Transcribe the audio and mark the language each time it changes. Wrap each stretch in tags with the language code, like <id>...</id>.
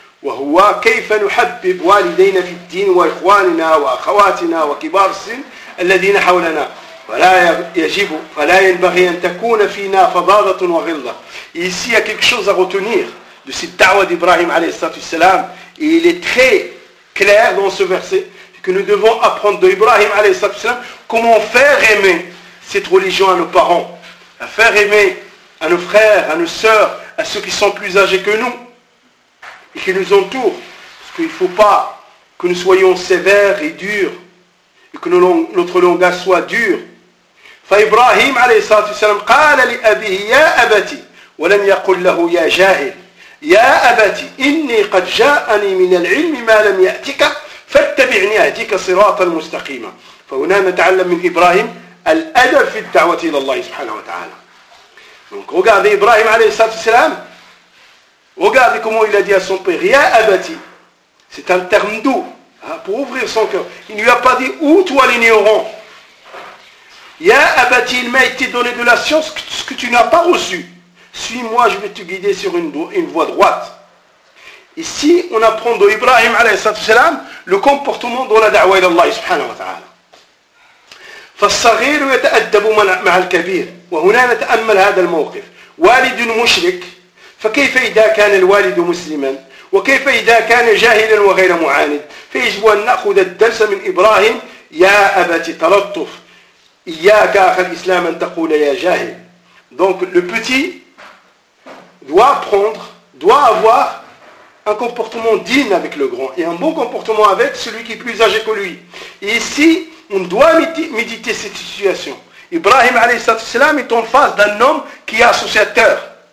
<ar>وهو كيف نحبب والدينا في الدين وإخواننا وأخواتنا وكبار السن الذين حولنا فلا ينبغي أن تكون فينا فظاظة وغلظة.</ar> <fr>Ici, il y a quelque chose à retenir de cette da'wa d'Ibrahim alayhi salatu wassalam. Et il est très clair dans ce verset que nous devons apprendre de Ibrahim alayhi salatu wassalam comment faire aimer cette religion à nos parents, à faire aimer à nos frères, à nos sœurs, à ceux qui sont plus âgés que nous et qui nous entoure, parce qu'il ne faut pas que nous soyons sévères et durs, et que notre langage soit dur.</fr> <ar>فإبراهيم عليه الصلاة والسلام قال لأبيه يا أبتي ولم يقل له يا جاهل يا أبتي إني قد جاءني من العلم ما لم يأتك فاتبعني أهديك صراطا مستقيما. فهنا نتعلم من إبراهيم الأدب في الدعوة إلى الله سبحانه وتعالى.</ar> <fr>Donc regardez إبراهيم عليه الصلاة والسلام. Regardez comment il a dit à son père, Ya Abati, c'est un terme doux, hein, pour ouvrir son cœur. Il ne lui a pas dit, où toi l'ignorant. Ya Abati, il m'a été donné de la science, ce que tu n'as pas reçu. Suis-moi, je vais te guider sur une voie droite. Ici, on apprend de Ibrahim alayhi salatu salam le comportement de la da'wa ila Allah subhanahu wa ta'ala.</fr> <ar>فالصغير يتأدب مع الكبير. وهنا نتأمل هذا الموقف. والد مشرك. فكيف إذا كان الوالد مسلما وكيف إذا كان جاهلا وغير معاند فيجب أن نأخذ الدرس من إبراهيم يا أبت تلطف إياك أخ الإسلام أن تقول يا جاهل.</ar> <fr>Donc le petit doit avoir un comportement digne avec le grand et un bon comportement avec celui qui est plus âgé que lui. Et ici on doit méditer cette situation. Ibrahim alayhi salatu salam est en face d'un homme qui est associateur</fr>